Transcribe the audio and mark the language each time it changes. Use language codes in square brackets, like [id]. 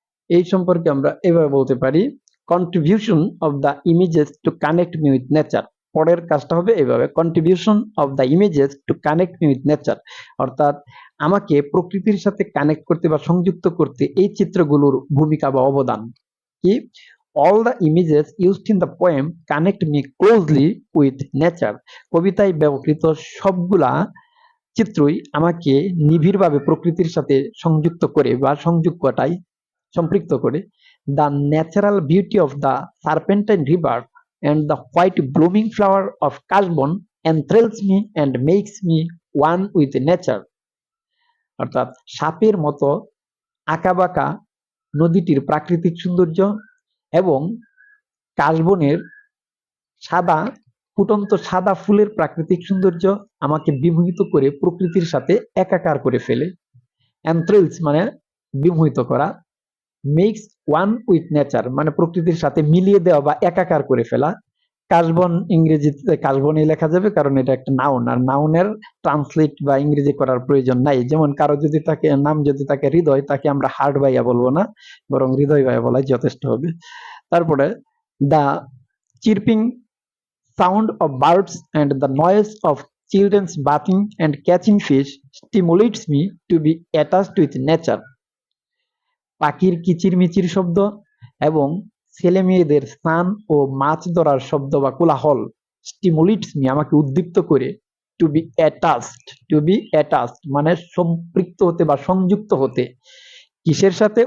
[bn] এই সম্পর্কে আমরা এভাবে বলতে পারি, [en] Contribution of the images to connect me with nature. [bn] পরের কাজটা হবে এইভাবে, [en] contribution of the images to connect me with nature, [bn] অর্থাৎ আমাকে প্রকৃতির সাথে কানেক্ট করতে বা সংযুক্ত করতে এই চিত্রগুলোর ভূমিকা বা অবদান কি? [en] all the images used in the poem connect me closely with nature। [bn] কবিতায় ব্যবহৃত সবগুলা চিত্রই আমাকে নিবিড়ভাবে প্রকৃতির সাথে সংযুক্ত করে বা সংযোগ ঘটায়, সম্পৃক্ত করে। [en] The natural beauty of the serpentine river and the white blooming flower of Kashbon enthralls me and makes me one with nature। [bn] অর্থাৎ সাপের মতো আঁকাবাঁকা নদীটির প্রাকৃতিক সৌন্দর্য এবং কাশবনের ফুটন্ত সাদা ফুলের প্রাকৃতিক সৌন্দর্য আমাকে বিমোহিত করে প্রকৃতির সাথে একাকার করে ফেলে। এন্থ্রিলস মানে বিমোহিত করা, মেক্স ওয়ান উইথ নেচার মানে প্রকৃতির সাথে মিলিয়ে দেওয়া বা একাকার করে ফেলা। কাশবন ইংরেজিতে কাশবনই লেখা যাবে, কারণ এটা একটা নাউন, আর নাউনের ট্রান্সলেট বা ইংরেজি করার প্রয়োজন নাই। যেমন কারো যদি তাকে নাম যদি তাকে হৃদয়, তাকে আমরা হার্ট ভাইয়া বলবো না, বরং হৃদয় ভাইয়া বলাই যথেষ্ট হবে। [en] তারপরে the chirping sound of birds and the noise of children's bathing and catching fish stimulates me to be attached with nature। [bn] পাখির কিচিরমিচির শব্দ এবং ছেলে মেয়েদের স্নান ও মাছ ধরার শব্দ বা কোলাহল স্টিমুলেটস মি আমাকে উদ্দীপ্ত করে, টু বি অ্যাটাচড মানে সম্পৃক্ত হতে বা সংযুক্ত হতে, কিসের সাথে?